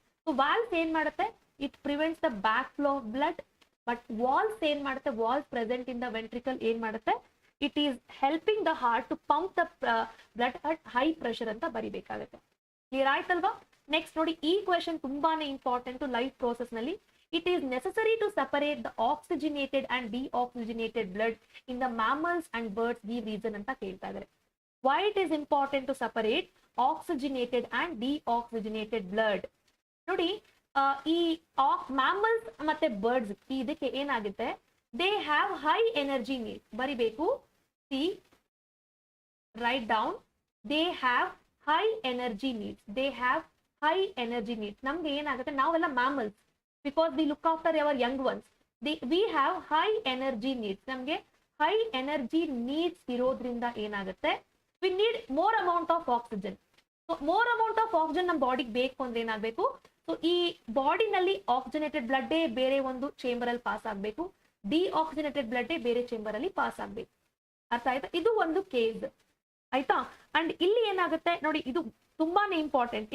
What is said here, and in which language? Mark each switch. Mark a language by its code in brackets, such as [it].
[en] so valves [kn] ಏನ್ ಮಾಡುತ್ತೆ, [en] It prevents the back flow of blood. But valves ಏನ್ ಮಾಡುತ್ತೆ, valves present in the ventricle ಏನ್ ಮಾಡುತ್ತೆ, it is helping the heart to pump the blood at high pressure [kn] ಅಂತ ಬರಿಬೇಕಾಗುತ್ತೆ. Clear ಆಯ್ತಲ್ವಾ? Next ನೋಡಿ, ಈ ಕ್ವೆಶನ್ ತುಂಬಾನೇ ಇಂಪಾರ್ಟೆಂಟ್ ಲೈಫ್ ಪ್ರೋಸೆಸ್ ನಲ್ಲಿ. [en] It is necessary to separate the oxygenated and deoxygenated blood in the mammals and birds. Give reason [kn] ಅಂತ ಕೇಳ್ತಾ ಇದ್ದಾರೆ. [en] Why it is important to separate oxygenated and deoxygenated blood? ನೋಡಿ, ಈ mammals ಮತ್ತೆ birds [kn] ಇದಕ್ಕೆ ಏನಾಗುತ್ತೆ, [en] they have high energy needs. [kn] ಬರಿಬೇಕು, [en] see, write down, they have high energy needs. They have high energy needs. [kn] ನಮ್ಗೆ ಏನಾಗುತ್ತೆ, ನಾವೆಲ್ಲ [en] mammals, because we look after our young ones. We have high energy needs. [kn] ನಮ್ಗೆ high energy needs ಇರೋದ್ರಿಂದ ಏನಾಗುತ್ತೆ, [en] we need more amount of oxygen. So more amount of oxygen [kn] ನಮ್ಮ ಬಾಡಿಗೆ ಬೇಕು ಅಂದ್ರೆ ಏನಾಗಬೇಕು, ಸೊ ಈ ಬಾಡಿನಲ್ಲಿ ಆಕ್ಸಿಜನೇಟೆಡ್ ಬ್ಲಡ್ ಬೇರೆ ಒಂದು ಚೇಂಬರ್ ಅಲ್ಲಿ ಪಾಸ್ ಆಗ್ಬೇಕು, ಡಿಆಕ್ಸಿಜನೇಟೆಡ್ ಬ್ಲಡ್ ಬೇರೆ ಚೇಂಬರ್ ಅಲ್ಲಿ ಪಾಸ್ ಆಗ್ಬೇಕು. ಅರ್ಥ ಆಯ್ತಾ? ಇದು ಒಂದು ಕೇಸ್ ಆಯ್ತಾ. ಅಂಡ್ ಇಲ್ಲಿ ಏನಾಗುತ್ತೆ ನೋಡಿ, ಇದು ತುಂಬಾನೇ ಇಂಪಾರ್ಟೆಂಟ್.